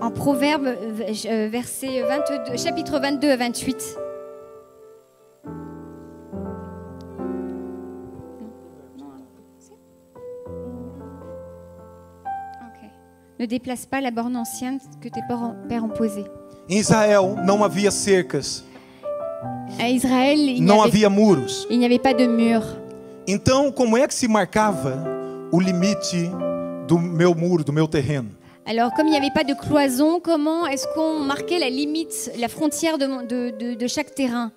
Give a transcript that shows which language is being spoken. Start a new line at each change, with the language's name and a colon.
French: En Proverbe, verset 22, chapitre 22 à 28. Ok. Ne déplace pas la borne ancienne que tes pères ont posée.
Portuguese: em Israel não havia cercas,
French: À Israël, il
Portuguese: não
French: n'y
Portuguese: havia muros.
French: avait pas de mur.
Portuguese: Então, como é que se marcava o limite do meu muro, do meu terreno?
French: Alors, comme il n'y avait pas de cloison, comment est-ce qu'on marquait la limite, la frontière de chaque terrain?